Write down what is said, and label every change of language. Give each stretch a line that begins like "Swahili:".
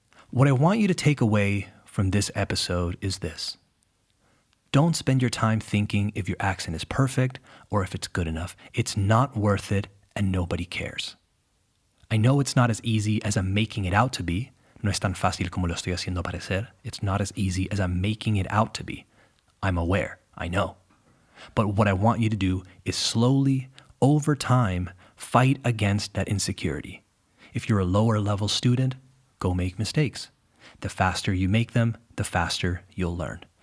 English: What I want you to take away from this episode is this. Don't spend your time thinking if your accent is perfect or if it's good enough. It's not worth it and nobody cares. I know it's not as easy as I'm making it out to be.
Spanish: No es tan fácil como lo estoy haciendo parecer.
English: It's not as easy as I'm making it out to be. I'm aware, I know. But what I want you to do is slowly, over time, fight against that insecurity. If you're a lower level student, go make mistakes. The faster you make them, the faster you'll learn.